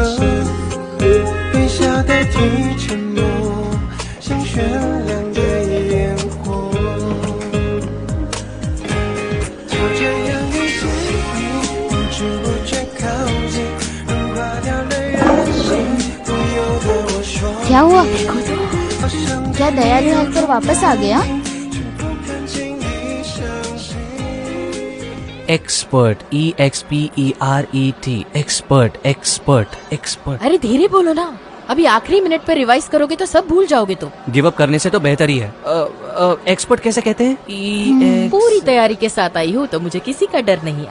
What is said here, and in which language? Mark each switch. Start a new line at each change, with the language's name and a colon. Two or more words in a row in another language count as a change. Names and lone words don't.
Chinese: 微笑代替沉默，像绚烂的烟火。就这样一起，不知不觉靠近，融化掉了任性，不由得我说。
Hindi: क्या हुआ?
Chinese: 好像
Hindi: क्या दयालु हेल्पर वापस आ गया?
Chinese: 不肯轻易相信。
English: expert, EXPERET, expert expert expert.
Hindi: अरे धीरे बोलो ना, अभी आखिरी मिनट पर रिवाइज करोगे तो सब भूल जाओगे तुम।
English: give up
Hindi: करने से तो बेहतर ही है। एक्सपर्ट कैसे कहते हैं? पूरी तैयारी के साथ आई हूँ तो मुझे किसी का डर नहीं।